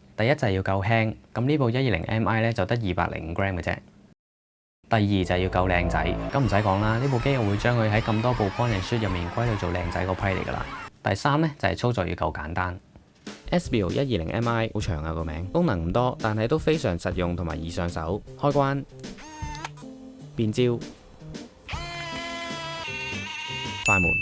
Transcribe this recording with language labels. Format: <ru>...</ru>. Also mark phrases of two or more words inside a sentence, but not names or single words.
<yue>第一就係要夠輕，咁呢部120Mi 咧就得205g嘅啫。第二就係要夠靚仔，咁唔使講啦，呢部機我會將佢喺咁多部</yue> <en>point and shoot</en> <yue>入面歸類做靚仔嗰批嚟㗎啦。第三咧就係操作要夠簡單。Espio 120Mi 好長啊個名，功能唔多，但係都非常實用同埋易上手。開關、變焦、快門。</yue>